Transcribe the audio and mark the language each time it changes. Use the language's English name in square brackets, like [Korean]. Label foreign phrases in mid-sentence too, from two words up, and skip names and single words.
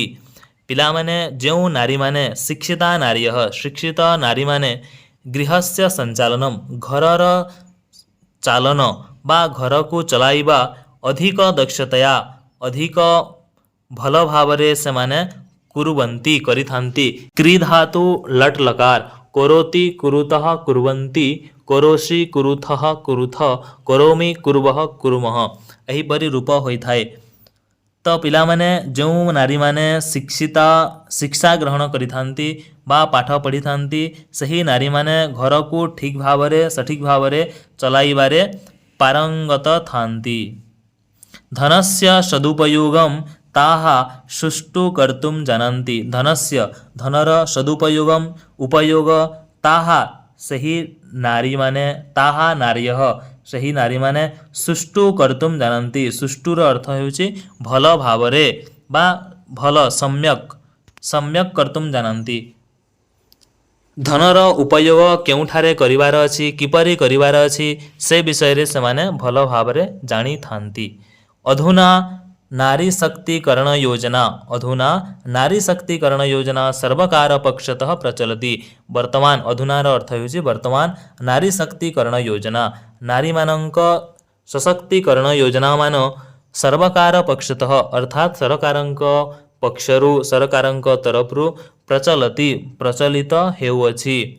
[Odia] ପିଲା ମାନେ ଜୋ ନାରୀ ମାନେ ଶିକ୍ଷିତ ନାରୀ ମାନେ [Sanskrit] गृहस्य संचालनम [Odia] ଘରର ଚାଳନ ବା ଘର କୁ ଚଳାଇବା [Sanskrit] अधिक दक्षतया [Odia] ଅଧିକ ଭଲ ଭାବରେ ସେ ମାନେ କୁର୍ବନ୍ତି କରିଥାନ୍ତି। [Sanskrit] क्री धातु लट लकार करोति कुरुतः कुर्वन्ति करोषि कुरुथः कुरुथ करोमि कुर्वः कुर्मः [Odia] ଏହିପରି ରୂପ ହୋଇଥାଏ। ତୋ ପିଲା ମାନେ ଜୋ ନାରୀ ମାନେ ଶିକ୍ଷା ଗ୍ରହଣ କରିଥାନ୍ତି ବା ପାଠ ପଢ଼ି ଥାନ୍ତି ସହି ନାରୀ ମାନେ ଘର କୁ ଠିକ ଭାବରେ ସଠିକ ଭାବରେ ଚଳାଇବାରେ ପାରଙ୍ଗତ ଥାନ୍ତି। [Sanskrit] धनस्य सदुपयोगम ताहा सुष्ठु कर्तुं जानन्ति धनस्य [Odia] ଧନର ସଦୁପଯୋଗମ ଉପଯୋଗ ତାହା ସହି ନାରୀ ମାନେ ତାହା नार्यः ସହି ନାରୀ ମାନେ [Sanskrit] सुष्ठु कर्तुं जानन्ति [Odia] ସୁଷ୍ଠୁର ଅର୍ଥ ହେଉଛି ଭଲ ଭାବରେ ବା ଭଲ [Sanskrit] सम्यक सम्यक कर्तुं जानन्ति [Odia] ଧନର ଉପଯୋଗ କେଉଁଠାରେ କରିବାର ଅଛି କିପରି କରିବାର ଅଛି ସେ ବିଷୟ ସେ ମାନେ ଭଲ ଭାବରେ ଜାଣି ଥାନ୍ତି [Sanskrit] अधुना नारी शक्तिकरण योजना अधुना नारी शक्तिकरण योजना सर्वकार पक्षतः प्रचलति [Odia] ବର୍ତ୍ତମାନ ଅଧୁନାର ଅର୍ଥ ହେଉଛି ବର୍ତ୍ତମାନ ନାରୀ ଶକ୍ତିକରଣ ଯୋଜନା ନାରୀ ମାନଙ୍କ ସଶକ୍ତିକରଣ ଯୋଜନା ମାନ [Sanskrit] सर्वकार पक्षतः [Odia] ଅର୍ଥାତ ସରକାରଙ୍କ ପକ୍ଷରୁ ସରକାରଙ୍କ ତରଫରୁ ପ୍ରଚଳତି ପ୍ରଚଳିତ ହେଉଅଛି